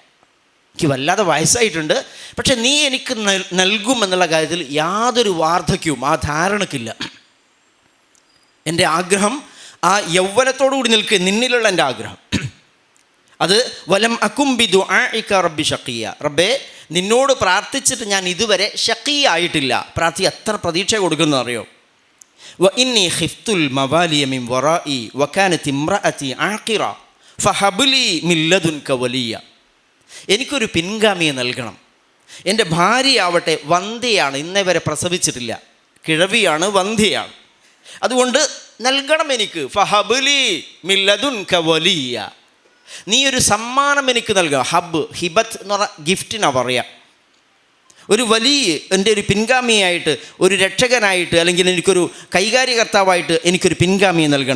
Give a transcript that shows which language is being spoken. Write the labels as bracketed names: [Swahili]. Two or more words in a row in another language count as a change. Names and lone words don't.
[Malayalam] എനിക്ക് വല്ലാതെ വയസ്സായിട്ടുണ്ട്, പക്ഷെ നീ എനിക്ക് നൽകുമെന്നുള്ള കാര്യത്തിൽ യാതൊരു വാർദ്ധക്യവും ആ ധാരണക്കില്ല. എൻ്റെ ആഗ്രഹം ആ യൗവനത്തോടു കൂടി നിൽക്കുക, നിന്നിലുള്ള എൻ്റെ ആഗ്രഹം അത് [Arabic] ولم أكن بدعائك ربي شقيا. [Malayalam] റബ്ബേ, നിന്നോട് പ്രാർത്ഥിച്ചിട്ട് ഞാൻ ഇതുവരെ ശഖിയായിട്ടില്ല. എത്ര പ്രതീക്ഷ കൊടുക്കുന്നത് അറിയോ? [Arabic] وإني خفت الموالي من ورائي وكانت امرأتي عاقرة فهب لي من لدنك وليا. [Malayalam] എനിക്കൊരു പിൻഗാമിയെ നൽകണം. എൻ്റെ ഭാര്യയാവട്ടെ വന്ധ്യയാണ്, ഇന്നേ വരെ പ്രസവിച്ചിട്ടില്ല, കിഴവിയാണ്, വന്ധ്യയാണ്. അതുകൊണ്ട് നൽകണം എനിക്ക്. [Arabic] فهب لي من لدنك وليا, [Malayalam] നീ ഒരു സമ്മാനം എനിക്ക് നൽകുക. ഹബ്, ഹിബത്ത് എന്ന് പറഞ്ഞാൽ ഗിഫ്റ്റിനാണ് പറയുക. ഒരു വലിയ എൻ്റെ ഒരു പിൻഗാമിയായിട്ട്, ഒരു രക്ഷകനായിട്ട്, അല്ലെങ്കിൽ എനിക്കൊരു കൈകാര്യകർത്താവായിട്ട് എനിക്കൊരു പിൻഗാമിയെ നൽകണം.